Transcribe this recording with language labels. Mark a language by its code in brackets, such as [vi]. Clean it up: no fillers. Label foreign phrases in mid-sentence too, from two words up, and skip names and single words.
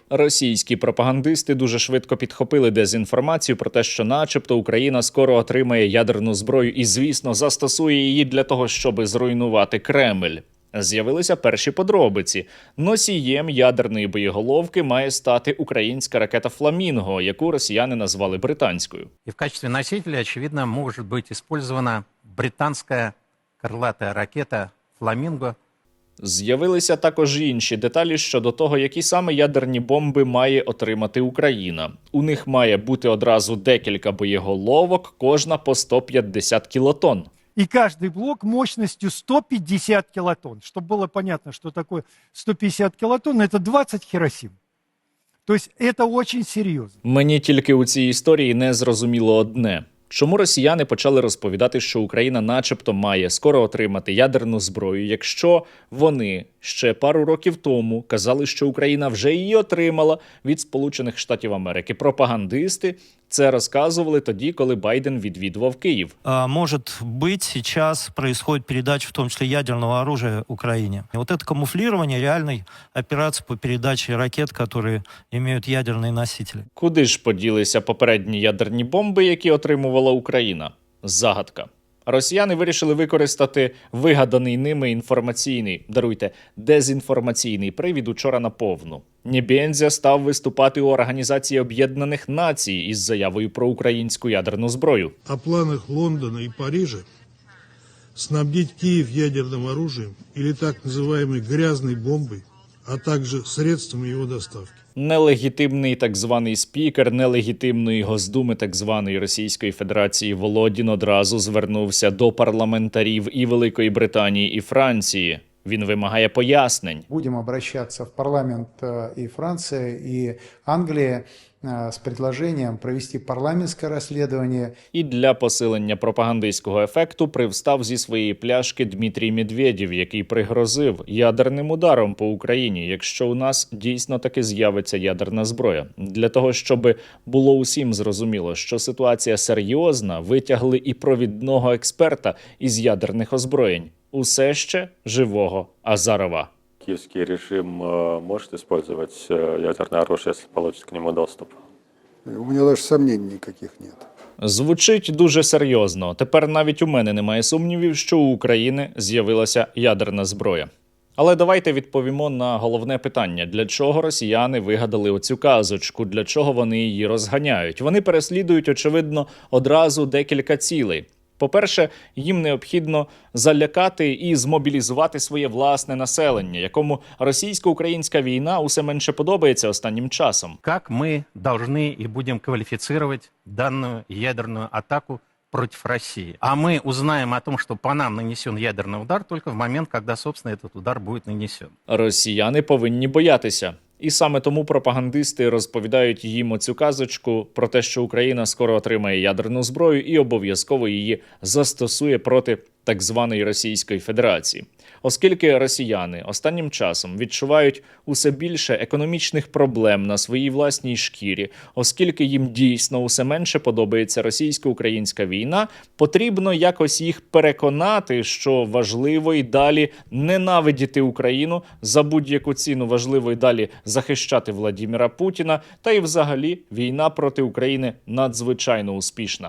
[uk] Російські пропагандисти дуже швидко підхопили дезінформацію про те, що начебто Україна скоро отримає ядерну зброю і, звісно, застосує її для того, щоб зруйнувати Кремль. З'явилися перші подробиці. Носієм ядерної боєголовки має стати українська ракета «Фламінго», яку росіяни назвали британською. [ru] И в качестве носителя, очевидно, может быть использована британская крылатая ракета «Фламинго». [uk] З'явилися також інші деталі щодо того, які саме ядерні бомби має отримати Україна. У них має бути одразу декілька боєголовок, кожна по 150 кілотонн. [ru] И каждый блок мощностью 150 килотонн. Чтобы было понятно, что такое 150 килотонн, это 20 Хиросим. То есть это очень серьезно. [uk] Мені тільки у цій історії не зрозуміло одне. Чому росіяни почали розповідати, що Україна начебто має скоро отримати ядерну зброю, якщо вони ще пару років тому казали, що Україна вже її отримала від Сполучених Штатів Америки? Пропагандисти Це розказували тоді, коли Байден відвідував Київ. [ru] Может быть, сейчас происходит передача, в том числе ядерного оружия, Украине. И вот это камуфлирование реальной операции по передаче ракет, которые имеют ядерные носители. [uk] Куди ж поділися попередні ядерні бомби, які отримувала Україна? Загадка. Росіяни вирішили використати вигаданий ними дезінформаційний привід учора наповну. Небензя став виступати у Організації Об'єднаних Націй із заявою про українську ядерну зброю. [ru] О планах Лондона и Парижа снабдить Киев ядерным оружием или так называемой грязной бомбой, а также средствами его доставки. [uk] Нелегітимний так званий спікер нелегітимної Госдуми так званої Російської Федерації Володін одразу звернувся до парламентарів і Великої Британії, і Франції. Він вимагає пояснень. [ru] Будем обращаться в парламент и Франции, и Англии с предложением провести парламентское расследование. [uk] І для посилення пропагандистського ефекту привстав зі своєї пляшки Дмитрій Медведєв, який пригрозив ядерним ударом по Україні, якщо у нас дійсно таки з'явиться ядерна зброя. Для того, щоб було усім зрозуміло, що ситуація серйозна, витягли і провідного експерта із ядерних озброєнь. Усе ще живого Азарова. [ru] Киевский режим может использовать ядерное оружие, если получит к нему доступ? У меня даже сомнений никаких нет. [uk] Звучить дуже серйозно. Тепер навіть у мене немає сумнівів, що у України з'явилася ядерна зброя. Але давайте відповімо на головне питання. Для чого росіяни вигадали оцю казочку? Для чого вони її розганяють? Вони переслідують, очевидно, одразу декілька цілей. По-перше, їм необхідно залякати і змобілізувати своє власне населення, якому російсько-українська війна усе менше подобається останнім часом. [ru] Как мы должны и будем квалифицировать данную ядерную атаку против России? А мы узнаем о том, что по нам нанесен ядерный удар только в момент, когда, собственно, этот удар будет нанесен. [uk] Росіяни повинні боятися. І саме тому пропагандисти розповідають їм оцю казочку про те, що Україна скоро отримає ядерну зброю і обов'язково її застосує проти так званої Російської Федерації. Оскільки росіяни останнім часом відчувають усе більше економічних проблем на своїй власній шкірі, оскільки їм дійсно усе менше подобається російсько-українська війна, потрібно якось їх переконати, що важливо і далі ненавидіти Україну, за будь-яку ціну важливо і далі захищати Владіміра Путіна, та й взагалі війна проти України надзвичайно успішна.